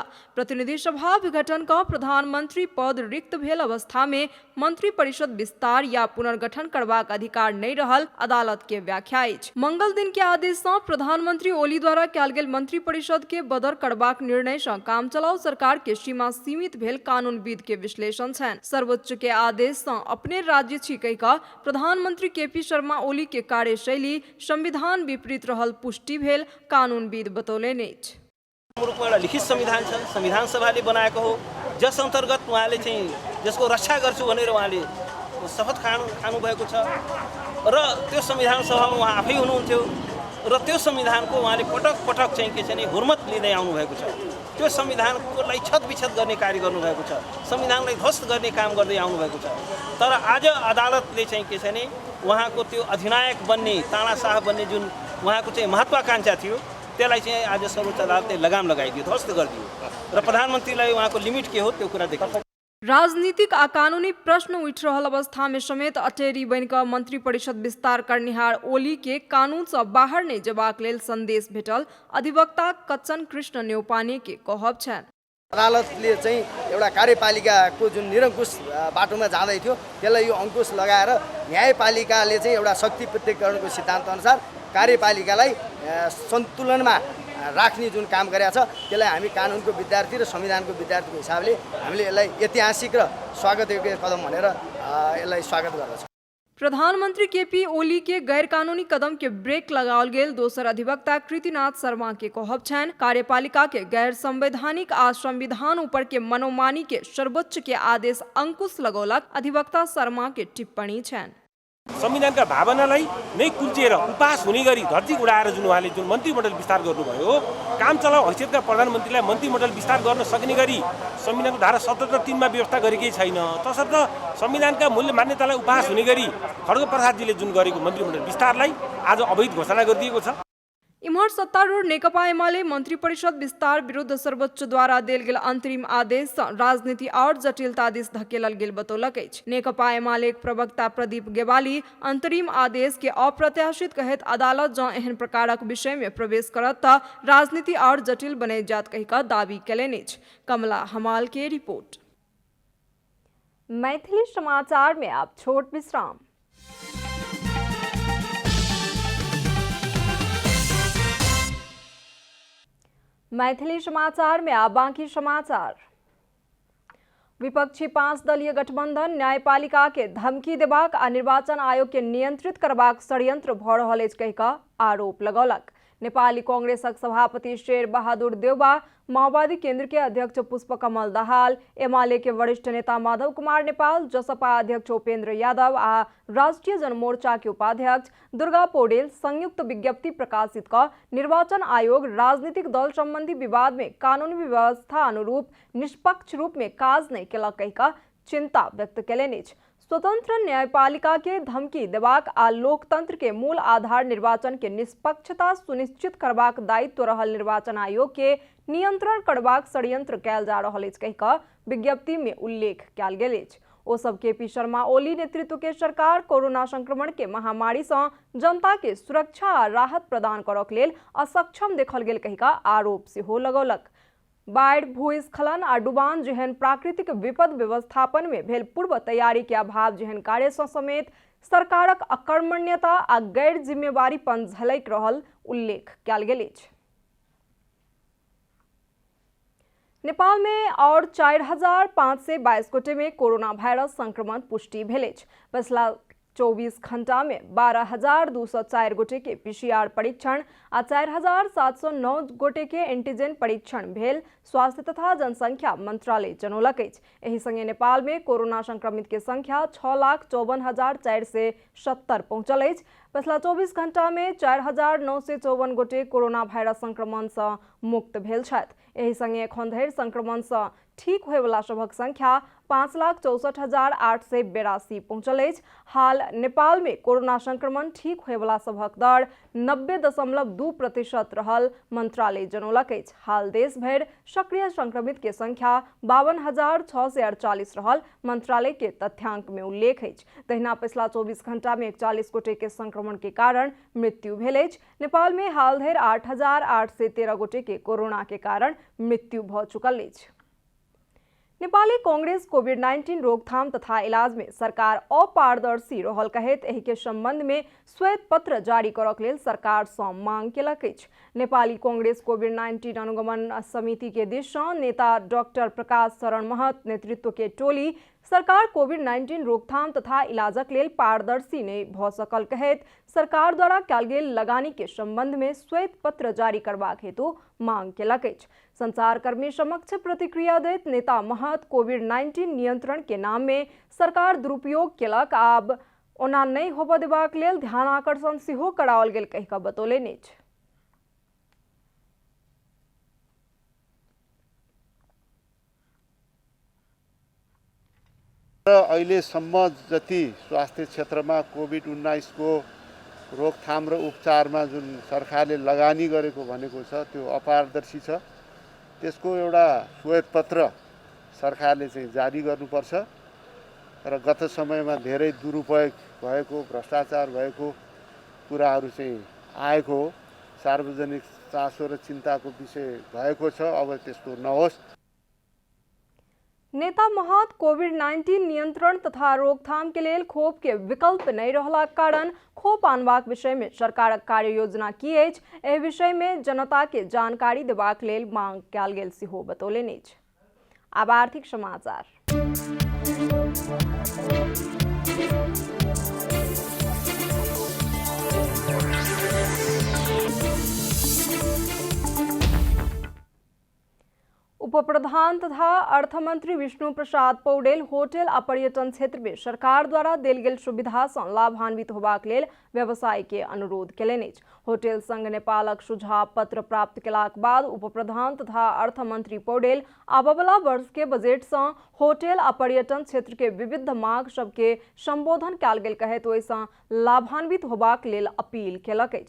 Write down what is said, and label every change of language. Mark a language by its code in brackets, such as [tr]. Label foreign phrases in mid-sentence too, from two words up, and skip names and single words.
[mai] प्रतिनिधि सभा विघटन कऽ प्रधानमंत्री पद रिक्त भेल अवस्था में मंत्री परिषद विस्तार या पुनर्गठन करबाक अधिकार नहीं रहल अदालत के व्याख्या अछि। मंगल दिन के आदेश सँ प्रधानमंत्री ओली द्वारा कयल गेल मंत्री परिषद के बदर करबाक निर्णय सँ कामचलाउ सरकार के सीमा सीमित भेल कानूनविद के विश्लेषण छनि। सर्वोच्च के आदेश सँ अपने राज्य छी कहि कऽ प्रधानमंत्री केपी शर्मा ओली के कार्यशैली संविधान विपरीत रहल पुष्टि भेल कानूनविद बतौलनि अछि। [ne] रूपमा लिखित संविधान छ, संविधान सभाले बनाएको हो, जस अन्तर्गत उहाँले चाहिँ जसको रक्षा गर्छु भनेर उहाँले शपथ खानु भएको छ र त्यो संविधान सभामा उहाँ आफै हुनुहुन्थ्यो र त्यो संविधानको उहाँले पटक पटक चाहिँ के छ नि हुर्मत लिँदै आउनु भएको छ। त्यो संविधानकोलाई छतबिछत गर्ने कार्य गर्नुभएको छ, संविधानलाई ध्वस्त गर्ने काम गर्दै आउनु भएको छ। तर आज अदालतले चाहिँ के छ नि उहाँको त्यो अधिनायक बन्ने, तानाशाह बन्ने जुन उहाँको चाहिँ महत्वाकांक्षा थियो त्यसलाई चाहिँ आज सर्वोच्च अदालतले लगाम लगाइदियो, ध्वस्त गरिदियो र प्रधानमन्त्रीलाई उहाँको लिमिट के हो त्यो कुरा देखाउँछ। [mai] राजनीतिक आ कानूनी प्रश्न उठि रहल अवस्था में समेत अटेरी बनि कऽ मंत्री परिषद विस्तार करनिहार ओली के कानून से बाहर नहीं जेबाक लेल संदेश भेटल अधिवक्ता कच्चन कृष्ण न्यौपाने के कहब छनि। [ne] अदालतले चाहिँ एउटा कार्यपालिकाको जुन निरङ्कुश बाटोमा जाँदै थियो त्यसलाई यो अंकुश लगाएर न्यायपालिकाले चाहिँ एउटा शक्ति पृथक्करणको सिद्धान्त अनुसार कार्यपालिकालाई सन्तुलनमा राख्ने जुन काम गरेको छ त्यसलाई हामी कानुनको विद्यार्थी र संविधानको विद्यार्थीको हिसाबले हामीले यसलाई ऐतिहासिक र स्वागतयोग्य कदम भनेर यसलाई स्वागत गर्दछौँ। [mai] प्रधानमंत्री केपी ओली के गैर कानूनी कदम के ब्रेक लगाओल गेल दोसर अधिवक्ता कृतिनाथ शर्मा के कहब छनि कार्यपालिका के गैर संवैधानिक आ संविधान ऊपर के मनोमानी के सर्वोच्च के आदेश अंकुश लगौलक अधिवक्ता शर्मा के टिप्पणी छनि। [ne] संविधानका भावनालाई नै कुल्चिएर उपास हुने गरी धर्ती उडाएर जुन उहाँले जुन मन्त्रीमण्डल विस्तार गर्नुभयो, काम चलाउ हैसियतका प्रधानमन्त्रीलाई मन्त्रीमण्डल विस्तार गर्न सक्ने गरी संविधानको धारा 77 3 मा व्यवस्था गरेकै छैन। तसर्थ संविधानका मूल्य मान्यतालाई उपास हुने गरी खड्ग प्रसादजीले जुन गरेको मन्त्रीमण्डल विस्तारलाई आज अवैध घोषणा गरिदिएको छ। [mai] इम्हर सत्तारूढ़ नेकपा एमाले मंत्री परिषद विस्तार विरुद्ध सर्वोच्च द्वारा देल गेल अंतरिम आदेश सँ राजनीति और जटिलता दिस धकेलल गेल बतौलक अछि। नेकपा एमाले प्रवक्ता प्रदीप गेवाली अंतरिम आदेश के अप्रत्याशित कहैत अदालत जँ एहन प्रकारक विषय में प्रवेश करत तऽ राजनीति और जटिल बने जात कहि कऽ दावी केलनि अछि। कमला हमाल के रिपोर्ट। मैथिली समाचार में आप छोट विश्राम। मैथिली समाचार में आप बाकी समाचार। विपक्षी 5 दलीय गठबंधन न्यायपालिका के धमकी देबाक आ निर्वाचन आयोग के नियंत्रित करबाक षड्यंत्र भऽ रहल अछि कहि कऽ आरोप लगौलक। नेपाली कांग्रेसक सभापति शेर बहादुर देउबा, माओवादी केंद्र के अध्यक्ष पुष्पकमल दाहाल, एमाले के वरिष्ठ नेता माधव कुमार नेपाल, जसपा अध्यक्ष उपेंद्र यादव आ राष्ट्रीय जनमोर्चा के उपाध्यक्ष दुर्गा पौडेल संयुक्त विज्ञप्ति प्रकाशित कर निर्वाचन आयोग राजनीतिक दल संबंधी विवाद में कानूनी व्यवस्था अनुरूप निष्पक्ष रूप में काज नहीं केलक कहि कऽ चिंता व्यक्त केलनि अछि। स्वतंत्र न्यायपालिका के धमकी देबाक आ लोकतंत्र के मूल आधार निर्वाचन के निष्पक्षता सुनिश्चित करबाक दायित्व रहल निर्वाचन आयोग के नियंत्रण करबाक षड्यंत्र कयल जा रहल अछि कहि कऽ विज्ञप्ति में उल्लेख कयल गेल अछि। ओ सब केपी शर्मा ओली नेतृत्व के सरकार कोरोना संक्रमण के महामारी सँ जनता के सुरक्षा आ राहत प्रदान करक लेल असक्षम देखल गेल कहि कऽ आरोप सेहो लगौलक। बाढ़, भूस्खलन आ डुबान जेहन प्राकृतिक विपद व्यवस्थापन में भेल पूर्व तैयारी के अभाव जेहन कार्य सँ समेत सरकारक अकर्मण्यता आ गैर जिम्मेवारीपन झलक रहल उल्लेख कयल गेल अछि। नेपाल में और 4522 गोटे में कोरोना वायरस संक्रमण पुष्टि भेल अछि। पिछला 24 घंटा में 12,204 गोटे के पीसीआर परीक्षण आ 4,709 गोटे के एंटीजन परीक्षण भेल स्वास्थ्य तथा जनसंख्या मंत्रालय जनौलक अछि। एहि संगे नेपाल में कोरोना संक्रमित के संख्या 6,54,470 पहुंचल अछि। पछिला 24 घण्टा में 4,954 गोटे कोरोना भाइरस संक्रमण से मुक्त भेल छथि। एहि संगे एखन धरि संक्रमण से ठीक होयवला सभक संख्या 5,64,882 पहुंचल अछि। हाल नेपाल में कोरोना संक्रमण ठीक होयवला सभक दर 90.2% रहल मंत्रालय जनौलक अछि। हाल देश भरि सक्रिय संक्रमित के संख्या 52,648 रहल मंत्रालय के तथ्यांक में उल्लेख अछि। तहिना पिछला 24 घण्टा में 41 गोटे के संक्रमण के कारण मृत्यु भेल अछि। नेपाल में हाल धरि 8,813 गोटे के कोरोना के कारण मृत्यु भ चुकल अछि। नेपाली कांग्रेस कोविड-19 रोकथाम तथा इलाज में सरकार अपारदर्शी रहल कहैत एहि के संबंध में श्वेत पत्र जारी करक लेल सरकार सँ मांग केलक अछि। नेपाली कांग्रेस कोविड-19 अनुगमन समिति के दिस सँ नेता डॉक्टर प्रकाश शरण महत नेतृत्व के टोली सरकार कोविड-19 रोकथाम तथा इलाजक लेल पारदर्शी नहीं भ सकल कहैत सरकार द्वारा कयल गेल लगानी के संबंध में श्वेत पत्र जारी करबाक हेतु मांग केलक अछि। संचारकर्मी समक्ष प्रतिक्रिया दैत नेता महत कोविड-19 नियंत्रण के नाम में सरकार दुरुपयोग केलक, आब ओना नहीं होबय देबाक लेल ध्यानाकर्षण सेहो कराओल गेल कहि कऽ बतौलनि अछि। [ne] अहिलेसम्म जति स्वास्थ्य क्षेत्रमा कोभिड-19 को रोकथाम र उपचारमा जुन सरकारले लगानी गरेको भनेको छ त्यो अपारदर्शी छ। त्यसको एउटा श्वेतपत्र सरकारले चाहिँ जारी गर्नुपर्छ र गत समयमा धेरै दुरुपयोग भएको, भ्रष्टाचार भएको कुराहरू चाहिँ आएको हो। सार्वजनिक चासो र चिन्ताको विषय भएको छ, अब त्यस्तो नहोस्। [mai] नेता महत कोविड-19 नियंत्रण तथा रोकथाम के लिए खोप के विकल्प नहीं रहला कारण खोप आनबाक विषय में सरकारक कार्य योजना की अछि, एहि विषय में जनता के जानकारी देबाक लेल मांग कयल गेल सेहो बतौलनि अछि। आब आर्थिक समाचार। उपप्रधान तथा अर्थमंत्री विष्णु प्रसाद पौडेल होटल आ पर्यटन क्षेत्र में सरकार द्वारा देल गेल सुविधा से लाभान्वित होबाक लेल व्यवसाय के अनुरोध केलनि अछि। होटल संघ नेपालक सुझाव पत्र प्राप्त केलाक बाद उपप्रधान तथा अर्थमंत्री पौडेल आबयवला वर्ष के बजट से होटल आ पर्यटन क्षेत्र के विविध मांग सबके संबोधन कयल गेल कहैत ओहि से लाभान्वित होबाक लेल अपील केलक अछि।